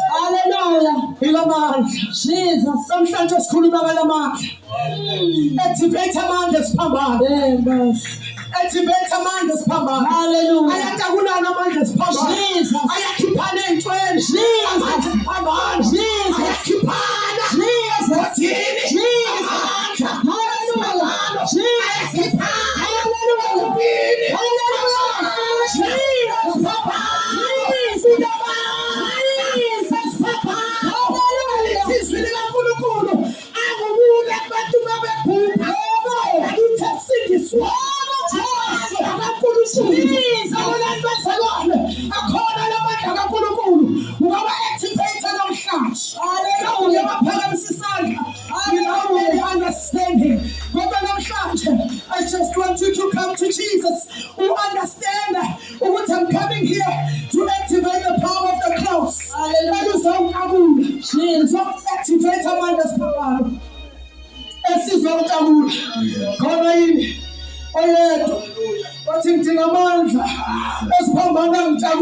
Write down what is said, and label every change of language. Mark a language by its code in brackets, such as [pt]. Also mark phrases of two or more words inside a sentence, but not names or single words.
[zu] Hallelujah. Ilamandla. Jesus. Namhlanje sikhuluma ngalamandla. Activate amandla esiphambana. Activate amandla esiphambana. Hallelujah. Ayatabulana amandla esiphambana. Jesus. Ayakhiphana ey'ntweni. Jesus. Amandla esiphambana. Jesus. Ayakhiphana. Jesus. Kodini. Jesus. Amandla. Hallelujah. Jesus. Ayakhiphana. Hallelujah. Kodini. Hallelujah. Jesus. Papa. Jesus. Jesus. Papa. Hallelujah. Izwi likaNkulunkulu akubule abantu babebhubha. Akuthesindiswa. Akhona lamandla kaNkulunkulu ungaba activate namhlanje. Hallelujah. Ngiyaphakamisa isandla. [en] Without really understanding. [zu] Ngoba namhlanje [en] I just want you to come to Jesus who understand ukuthi I'm coming here to activate the power of the cross. [zu] Hallelujah. Jesus. Activate amandla esiphambana. Esizontabula. Khona yini oyedwa wathi ngidinga amandla esiphambana ngijabule.